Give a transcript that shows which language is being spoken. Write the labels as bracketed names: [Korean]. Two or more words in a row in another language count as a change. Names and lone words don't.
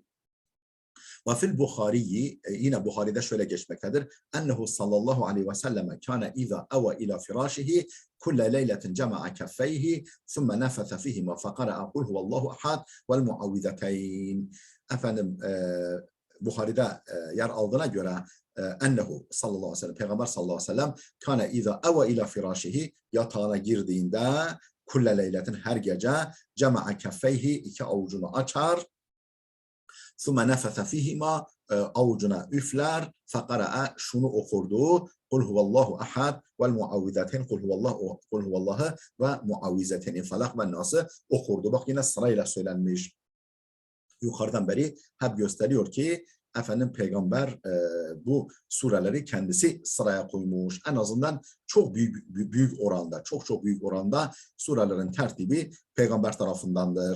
[Arabic] Ve fil Buhari'yi, [Turkish] yine Buhari'de şöyle geçmektedir: [Arabic] أنه صلى الله عليه وسلم كان إذا أوى إلى فراشه كل ليلة جمع كفيه ثم نفث فيهما فقرأ قل هو الله أحد والمعوذتين. [Turkish] Efendim Buhari'de yer aldığına göre [Arabic] أنه صلى الله عليه وسلم, [Turkish] Peygamber [Arabic] صلى الله عليه وسلم, كان إذا أوى إلى فراشه, [Turkish] yatağına girdiğinde, [Arabic] كل ليلة, [Turkish] her gece, [Arabic] جمع كفيه, [Turkish] iki avucunu açar, [Arabic] ثُمَّ نَفَثَ فِيهِمَا, [Turkish] avucuna üfler, فَقَرَأَ, şunu okurdu: [Arabic] قُلْ هُوَ اللّٰهُ أَحَدْ وَالْمُعَوِّذَتَيْنِ قُلْ هُوَ اللّٰهُ والمعوذتين, [Turkish] Falak ve Nas'ı okurdu. Bak, yine sırayla söylenmiş. Yukarıdan beri hep gösteriyor ki efendim Peygamber bu sureleri kendisi sıraya koymuş. En azından çok büyük oranda, çok büyük oranda surelerin tertibi Peygamber tarafındandır.